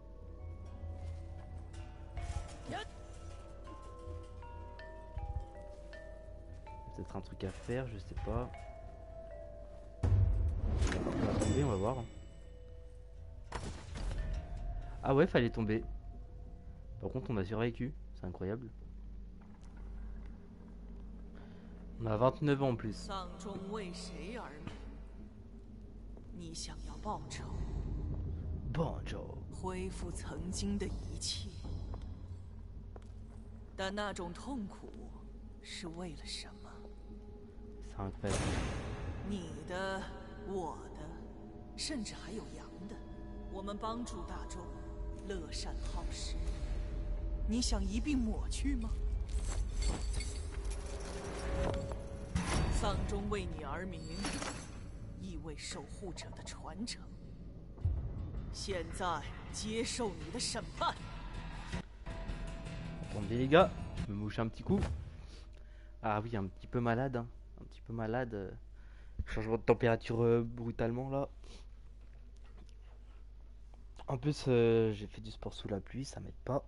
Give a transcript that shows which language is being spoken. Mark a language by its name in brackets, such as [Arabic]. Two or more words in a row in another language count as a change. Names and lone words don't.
[French] Peut-être un truc à faire, je sais pas. On va tomber, on va voir. Ah ouais, fallait tomber. Par contre, on a survécu, c'est incroyable. On a 29 ans en plus. [Chinese] 丧钟为谁而鸣？你想要报仇， [French] Bonjour. [Chinese] 恢复曾经的一切，但那种痛苦是为了什么？ [French] C'est incroyable. [Chinese] 你的、我的，甚至还有羊的，我们帮助大众，乐善好施。你想一并抹去吗？丧钟为你而鸣，意味守护者的传承。现在接受你的审判。 [French] Attendez les gars, je me mouche un petit coup. Ah oui, un petit peu malade, hein. Un petit peu malade. Changement de température brutalement là. En plus, j'ai fait du sport sous la pluie, ça m'aide pas.